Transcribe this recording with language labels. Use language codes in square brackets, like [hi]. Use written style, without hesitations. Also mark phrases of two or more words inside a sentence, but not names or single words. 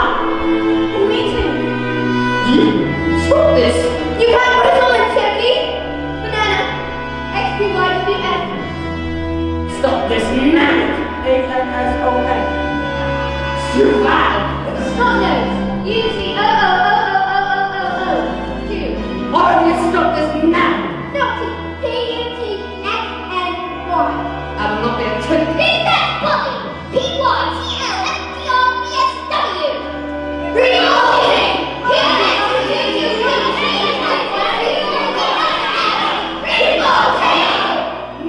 [en] And me too. Stop this! You can't put us all in Turkey. Banana. X-P-Y-W-F. Stop this now! A-N-S-O-N. Survive! Snot nose. U-C-O-O-O-O-O-O-O. Q. Why don't you stop this now? Naughty. P-U-T-X-N-Y. I will not be a trick. Big Fat Bobby. P-Y-T-L-F-D-R-B-S-W. Reloading. Reloading.